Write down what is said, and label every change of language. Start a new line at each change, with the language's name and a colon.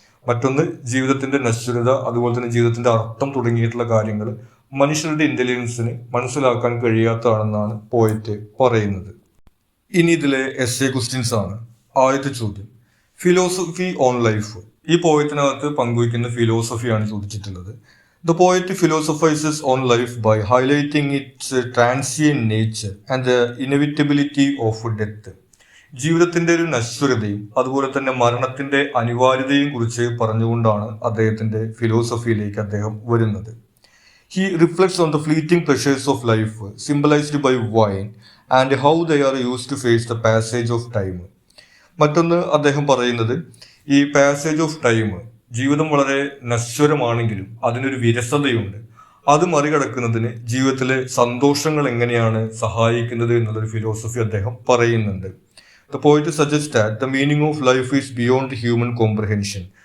Malayalam: മറ്റൊന്ന് ജീവിതത്തിന്റെ നശ്വരത, അതുപോലെ തന്നെ ജീവിതത്തിന്റെ അർത്ഥം തുടങ്ങിയിട്ടുള്ള കാര്യങ്ങൾ മനുഷ്യരുടെ ഇന്റലിജൻസിന് മനസ്സിലാക്കാൻ കഴിയാത്തതാണെന്നാണ് പോയറ്റ് പറയുന്നത്. ഇനി ഇതിലെ എസ്സേ ക്വസ്റ്റ്യൻസ് ആണ്. ആദ്യത്തെ ചോദ്യം, ഫിലോസഫി ഓൺ ലൈഫ്. ഈ പോയറ്റിനകത്ത് പങ്കുവയ്ക്കുന്ന ഫിലോസഫിയാണ് ചോദിച്ചിട്ടുള്ളത്.
English: The poet philosophizes on life by highlighting its transient nature and the inevitability of death.
Malayalam: ജീവിതത്തിന്റെ ഒരു നശ്വരതയും അതുപോലെ തന്നെ മരണത്തിന്റെ അനിവാര്യതയും കുറിച്ച് പറഞ്ഞുകൊണ്ടാണ് അദ്ദേഹത്തിന്റെ ഫിലോസഫിയിലേക്ക് അദ്ദേഹം വരുന്നത്.
English: He reflects on the fleeting pleasures of life symbolized by wine and how they are used to face the passage of time.
Malayalam: മറ്റൊന്ന് അദ്ദേഹം പറയുന്നത്, ഈ പാസേജ് ഓഫ് ടൈം, ജീവിതം വളരെ നശ്വരമാണെങ്കിലും അതിനൊരു വിരസതയുണ്ട്. അത് മറികടക്കുന്നതിന് ജീവിതത്തിലെ സന്തോഷങ്ങൾ എങ്ങനെയാണ് സഹായിക്കുന്നത് എന്നുള്ളൊരു ഫിലോസഫി അദ്ദേഹം പറയുന്നുണ്ട്.
English: The poet suggest that the meaning of life is beyond human comprehension.